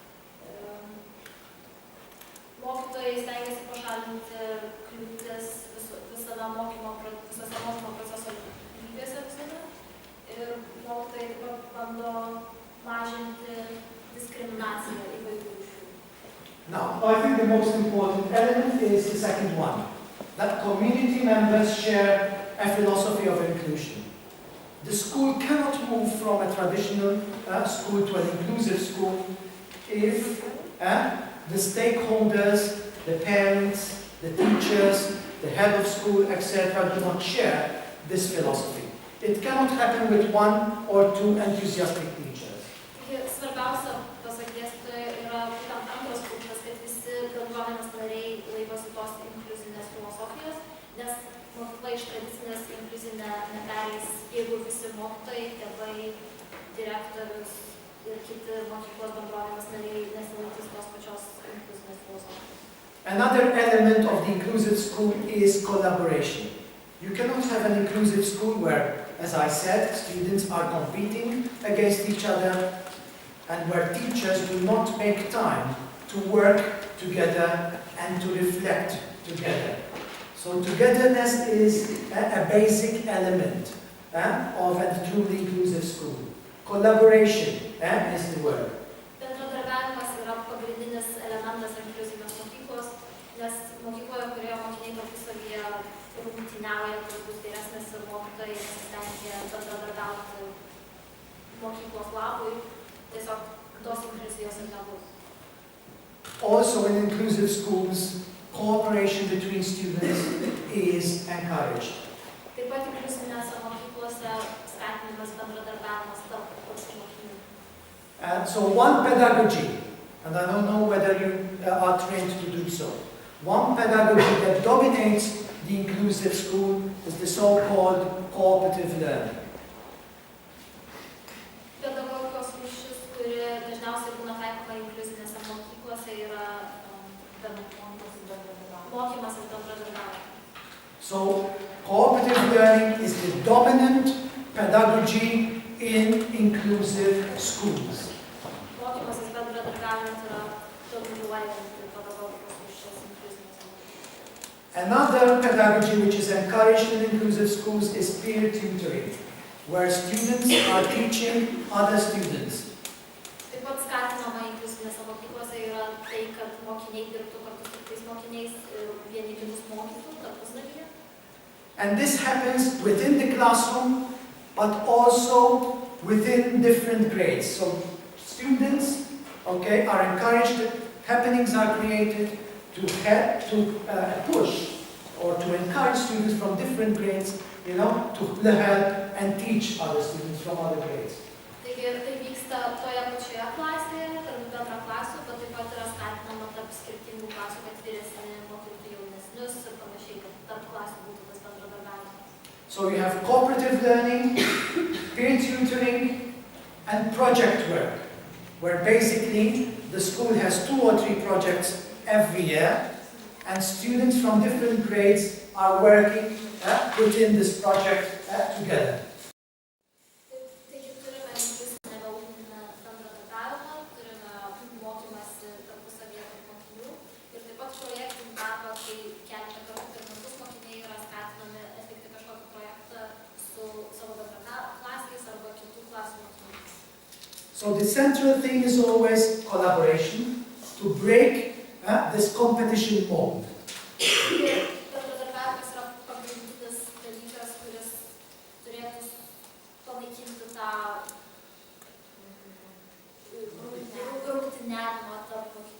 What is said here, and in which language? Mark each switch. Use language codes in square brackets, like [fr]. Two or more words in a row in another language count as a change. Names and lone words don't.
[lt] Mokytojai stengiasi pašalinti kliūtis visose mokymo proceso lygėse visada. Ir mokytojai taip pat bando mažinti diskriminaciją įvairių rūšių. [en] Now, I think the most important element is the second one, that community members share a philosophy of inclusion. The school cannot move from a traditional school to an inclusive school if the stakeholders, the parents, the teachers, the head of school, etc. do not share this philosophy. It cannot happen with one or two enthusiastic teachers. [lt] Svarbiausia, pasak dėstytojo, yra būtent antras punktas, kad visi bendruomenės nariai laikosi tos inkluzinės filosofijos, nes mokykla iš tradicinės inkluzinę nepereis, jeigu visi mokytojai, tėvai, direktorius ir kiti mokyklos bendruomenės nariai nesilaikys tos pačios inkluzinės filosofijos. [en] Another element of the inclusive school is collaboration. You cannot have an inclusive school where, as I said, students are competing against each other and where teachers do not make time to work together and to reflect together. So togetherness is a basic element of a truly inclusive school. Collaboration is the word. [lt] Bendradarbiavimas yra pagrindinis elementas inkliuzyvios mokyklos, nes mokykloje, kurioje mokiniai tarpusavyje rungtyniauja, kad bus geresnis ir mokytojai nesistengia bendradarbiauti mokyklos labui, tiesiog tos inkliuzijos ir nebus. [en] Also in inclusive schools, cooperation between students is encouraged. [lt] Taip pat inkliuzyvinėse mokyklose skatinimas bendradarbiavimas tarp pačių mokinių. [en] So one pedagogy, and I don't know whether you are trained to do so, one pedagogy that dominates the inclusive school is the so-called cooperative learning. [lt] Pedagogikos rūšis, kuri dažniausiai būna taikoma inkliuzyvinėse mokyklose, yra mokymas ir bendradarbiavimas. [en] So cooperative learning is the dominant pedagogy in inclusive schools. [lt] Mokymas ir bendradarbiavimas yra dominuojanti pedagogikos rūšis inkliuzyvinėse mokyklose. [en] Another pedagogy which is encouraged in inclusive schools is peer tutoring, where students are teaching other students. [lt] Taip pat skatinama inkliuzyvinėse mokyklose yra tai, kad mokiniai dirbtų kartu su kitais mokiniais ir vieni kitus mokytų tarpusavyje. [en] And this happens within the classroom, but also within different grades. So students, okay, are encouraged, happenings are created to help, to push or to encourage students from different grades, you know, to help and teach other students from other grades. [lt] Taigi tai vyksta toje pačioje klasėje, tarp bendraklasių, bet taip pat yra skatinama tarp skirtingų klasių, kad vyresni mokytų jaunesnius ir panašiai, kad tarp klasių būtų tas bendradarbiavimas. [en] So you have cooperative learning, peer tutoring, and project work, where basically the school has 2 or 3 projects every year, and students from different grades are working within this project together. [lt] Taigi turime inkliuzyvinę ugdymo bendradarbiavimą, turime mokymąsi tarpusavyje tarp mokinių ir taip pat projektinį darbą, kai keletą kartų per metus mokiniai yra skatinami atlikti kažkokį projektą su savo bendraklasiais arba kitų klasių mokiniais. [en] So the central thing is always collaboration to break this competition mode. [lt] Bendradarbiavimas yra pagrindinis dalykas, kuris turėtų panaikinti tą rungtyniavimą tarp mokinių.